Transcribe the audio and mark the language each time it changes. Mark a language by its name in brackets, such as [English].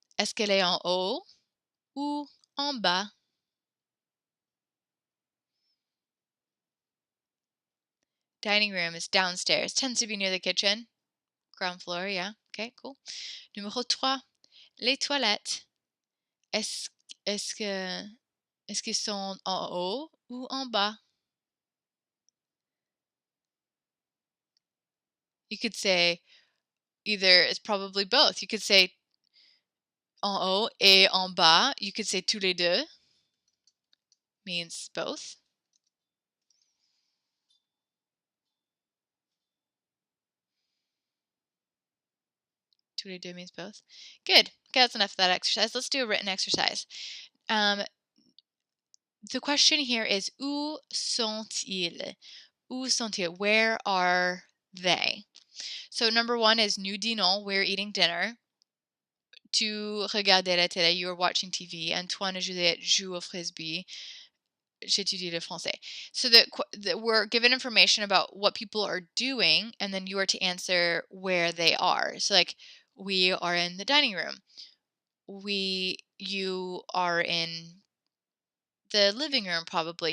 [French] Est-ce qu'elle est en haut ou en bas? [English] Dining room is downstairs. Tends to be near the kitchen. Ground floor, yeah. Okay, cool. [French] Numéro 3. Les toilettes. Est-ce est-ce que est-ce qu'ils sont en haut ou en bas? [English] You could say either, it's probably both. You could say [French] en haut et en bas. [English] You could say [French] tous les deux. [English] Means both. [French] Tous les deux [English] means both. Good. Okay, that's enough of that exercise. Let's do a written exercise. The question here is [French] où sont-ils? Où sont-ils? [English] Where are they? So number 1 is [French] nous dînons, [English] we're eating dinner. [French] Tu regardes la télé, [English] you're watching TV. [French] Antoine et Juliette jouent au frisbee. J'étudie le français. [English] So that we're given information about what people are doing, and then you are to answer where they are. So like, we are in the dining room. You are in the living room, probably.